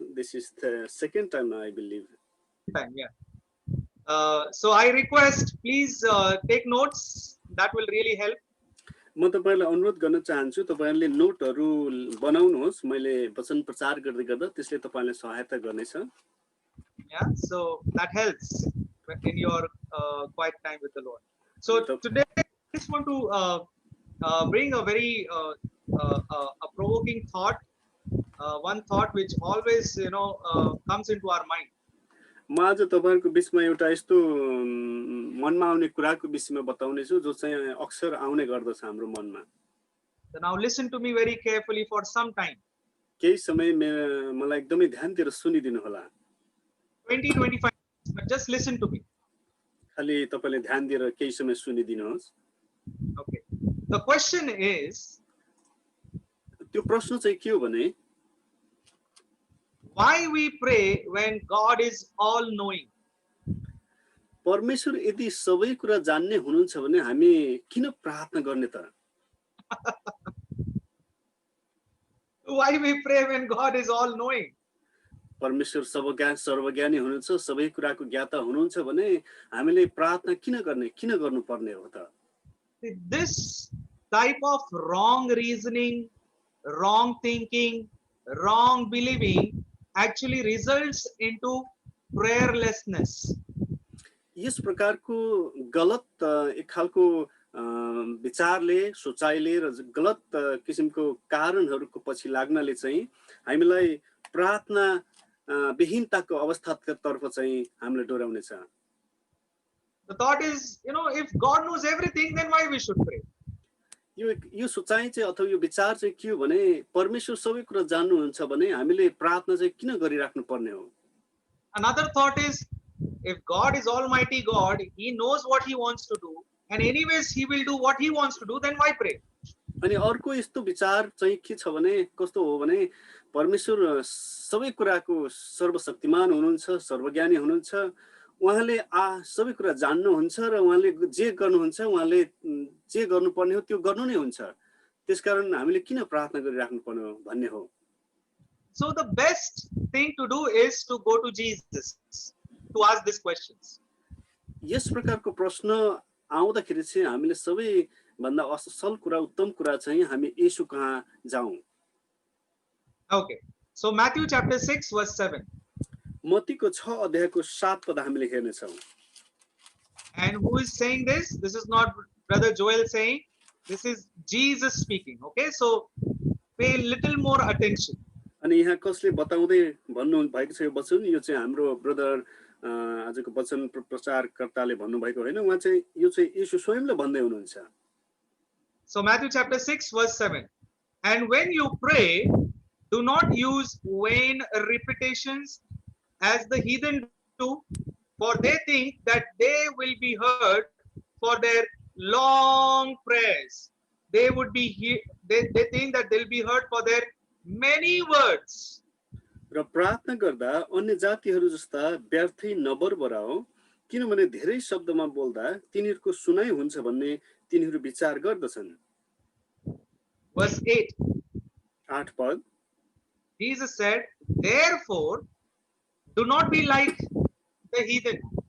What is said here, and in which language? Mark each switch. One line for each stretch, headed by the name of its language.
English: This is the second time I believe. Time, yeah. So I request, please take notes. That will really help.
Nepali: म तपाईहरुलाई अनुरोध गर्न चाहन्छु तपाईहरुले नोटहरु बनाउनुहोस्। मैले वचन प्रचार गर्दै गर्दा त्यसले तपाईलाई सहायता गर्नेछ।
English: Yeah, so that helps in your quiet time with the Lord. So today I just want to bring a very a provoking thought, one thought which always comes into our mind.
Nepali: म आज तपाईहरुको बीचमा एउटा यस्तो मनमा आउने कुराको विषयमा बताउने छु जो चाहिँ अक्सर आउने गर्दछ हाम्रो मनमा।
English: So now listen to me very carefully for some time.
Nepali: केही समय मलाई एकदमै ध्यान दिएर सुनिदिनु होला।
English: 20-25 but just listen to me.
Nepali: खाली तपाईले ध्यान दिएर केही समय सुनिदिनुहोस्।
English: Okay. The question is,
Nepali: त्यो प्रश्न चाहिँ के हो भने
English: why we pray when God is all knowing?
Nepali: परमेश्वर यदि सबै कुरा जान्ने हुनुहुन्छ भने हामी किन प्रार्थना गर्ने त?
English: Why we pray when God is all knowing?
Nepali: परमेश्वर सर्वज्ञानी हुनुहुन्छ, सबै कुराको ज्ञाता हुनुहुन्छ भने हामीले प्रार्थना किन गर्ने, किन गर्नुपर्ने हो त?
English: This type of wrong reasoning, wrong thinking, wrong believing actually results into prayerlessness.
Nepali: यस प्रकारको गलत एक खालको विचारले, सोचाइले र गलत किसिमको कारणहरुको पछि लाग्नाले चाहिँ हामीलाई प्रार्थना विहीनताको अवस्थातर्फ चाहिँ हामीलाई डोराउनेछ।
English: The thought is, if God knows everything, then why we should pray?
Nepali: यो सोचाइ चाहिँ अथवा यो विचार चाहिँ के हो भने परमेश्वर सबै कुरा जान्नुहुन्छ भने हामीले प्रार्थना चाहिँ किन गरिराख्नु पर्ने हो?
English: Another thought is, if God is Almighty God, He knows what He wants to do, and anyways He will do what He wants to do, then why pray?
Nepali: अनि अर्को यस्तो विचार चाहिँ के छ भने कस्तो हो भने परमेश्वर सबै कुराको सर्वशक्तिमान हुनुहुन्छ, सर्वज्ञानी हुनुहुन्छ, उहाँले सबै कुरा जान्नुहुन्छ र उहाँले जे गर्नुहुन्छ उहाँले जे गर्नुपर्ने हो त्यो गर्नु नै हुन्छ। त्यसकारण हामीले किन प्रार्थना गरिराख्नु पर्ने हो भन्ने हो।
English: So the best thing to do is to go to Jesus to ask these questions.
Nepali: यस प्रकारको प्रश्न आउँदाखेरि चाहिँ हामीले सबै भन्दा असल कुरा, उत्तम कुरा चाहिँ हामी येशू कहाँ जाऊँ।
English: Okay. So Matthew chapter 6 verse 7.
Nepali: मत्तीको 6 अध्यायको 7 पद हामीले हेर्ने छौं।
English: And who is saying this? This is not Brother Joel saying. This is Jesus speaking. Okay, so pay a little more attention.
Nepali: अनि यहाँ कसले बताउँदै भन्नु भएको छ यो वचन, यो चाहिँ हाम्रो ब्रदर आजको वचन प्रचारकर्ताले भन्नु भएको हैन, उहाँ चाहिँ यो चाहिँ येशू स्वयंले भन्दै हुनुहुन्छ।
English: So Matthew chapter 6 verse 7. And when you pray, do not use vain repetitions as the heathen do, for they think that they will be heard for their long prayers. They think that they'll be heard for their many words.
Nepali: र प्रार्थना गर्दा अन्य जातिहरू जस्ता व्यर्थै नबरबराओ, किनभने धेरै शब्दमा बोल्दा तिनीहरूको सुनाइ हुन्छ भन्ने तिनीहरू विचार गर्दछन्।
English: Verse 8.
Nepali: 8 पद,
English: Jesus said, therefore, do not be like the heathen.